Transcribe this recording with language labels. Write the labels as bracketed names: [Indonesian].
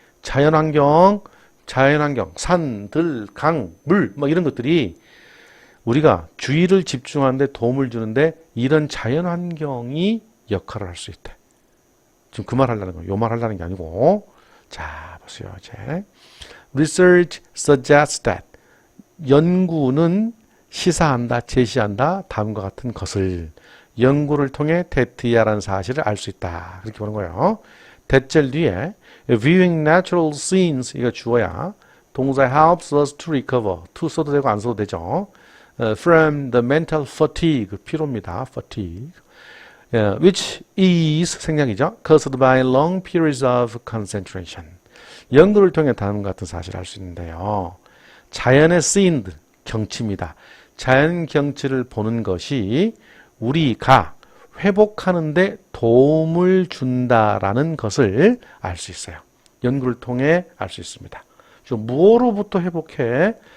[Korean] 자연 환경, 산, 들, 강, 물, 뭐 이런 것들이 우리가 주의를 집중하는 데 도움을 주는데 이런 자연 환경이 역할을 할 수 있대. 지금 그 말 하려는 거예요. 요 말 하려는 게 아니고. 자, 보세요. 이제. [English] Research suggests that. [Korean] 연구는 시사한다, 제시한다, 다음과 같은 것을. 연구를 통해 대트야라는 사실을 알 수 있다. 그렇게 보는 거예요. 대절 뒤에 [English] viewing natural scenes, [Korean] 이거 주어야. [English] 동사 helps us to recover. [Korean] to 써도 되고 안 써도 되죠. [English] From the mental fatigue. [Korean] 피로입니다. [English] fatigue. Which is [Korean] 생략이죠. [English] caused by long periods of concentration. [Korean] 연구를 통해 다음과 같은 사실을 알 수 있는데요. 자연의 scene들, 경치입니다. 자연 경치를 보는 것이 우리가 회복하는 데 도움을 준다라는 것을 알 수 있어요. 연구를 통해 알 수 있습니다. 무엇로부터 회복해?